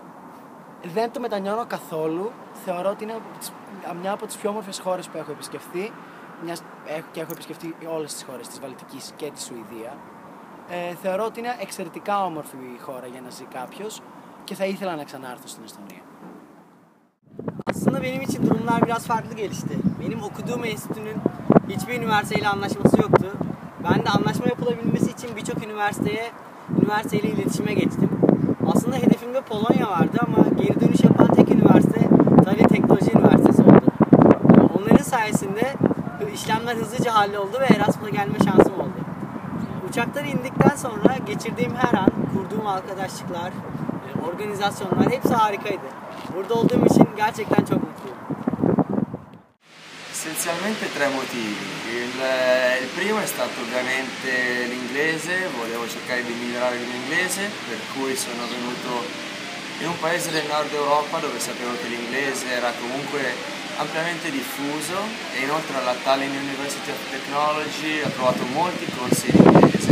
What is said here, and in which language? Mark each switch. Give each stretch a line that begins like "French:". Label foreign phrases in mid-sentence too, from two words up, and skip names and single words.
Greek: Δεν το μετανιώνω καθόλου. Θεωρώ ότι είναι μια από τις πιο όμορφες χώρες που έχω επισκεφθεί. Και έχω επισκεφθεί όλες τις χώρες της Βαλτικής και τη Σουηδία. Θεωρώ ότι είναι εξαιρετικά όμορφη η χώρα για να ζει κάποιος και θα ήθελα να ξανάρθω στην Εστονία.
Turkish: Aslında benim için durumlar biraz farklı gelişti. Benim okuduğum enstitünün hiçbir üniversiteyle anlaşması yoktu. Ben de anlaşma yapılabilmesi için birçok üniversiteyle iletişime geçtim. Aslında hedefimde Polonya vardı ama geri dönüş yapan tek üniversite Talya Teknoloji Üniversitesi oldu. Onların sayesinde işlemler hızlıca halloldu ve Erasmus'a gelme şansım oldu. Uçaktan indikten sonra geçirdiğim her an, kurduğum arkadaşlıklar, organizasyonlar hepsi harikaydı. Burada olduğum için gerçekten çok mutluyum.
Italian: Essenzialmente tre motivi. Il primo è stato ovviamente l'inglese, volevo cercare di migliorare il mio inglese, per cui sono venuto in un paese del nord Europa dove sapevo che l'inglese era comunque ampiamente diffuso e inoltre alla Tallinn University of Technology ho trovato molti corsi in inglese.